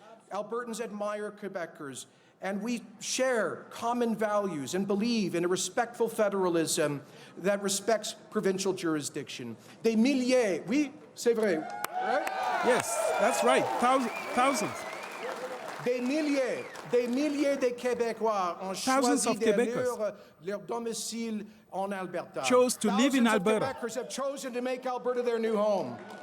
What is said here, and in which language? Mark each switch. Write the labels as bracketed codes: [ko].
[en] Albertans admire Quebecers, and we share common values and believe in a respectful federalism that respects provincial jurisdiction. [fr] Des milliers, oui, c'est vrai, [en] right? Yes, that's right, thousands. [fr] Des milliers de Québécois ont choisi leur domicile en Alberta. [en] Chose to live in Alberta. Thousands of Quebecers have chosen to make Alberta their new home.